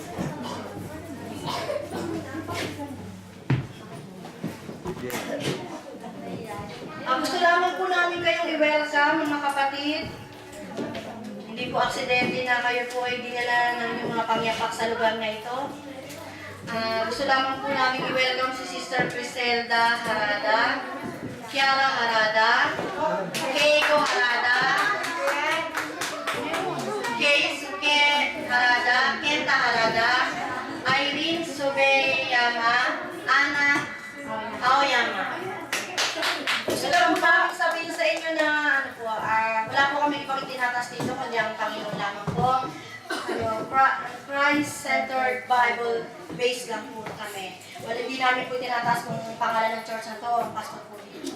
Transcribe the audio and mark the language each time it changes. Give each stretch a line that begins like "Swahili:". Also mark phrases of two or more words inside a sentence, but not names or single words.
Filipino: Gusto lamang po namin kayong i-welcome, mga kapatid. Hindi po aksidente na kayo po ay dinala ng inyong mga pangyapak sa lugar na ito. Gusto lamang po namin i-welcome si Sister Criselda Harada, Kiara Harada, Keiko Harada, Keisuke Harada, Kenta Harada, Irene Subeyama, Ana Aoyama. Gusto lang po sabihin sa inyo na wala po kami ibang itinatas dito, kundi ang Panginoon lamang po.
English: Christ-centered Bible based
Filipino: lang po kami. Hindi namin po tinataas kung pangalan ng church na to, ang pastor po dito.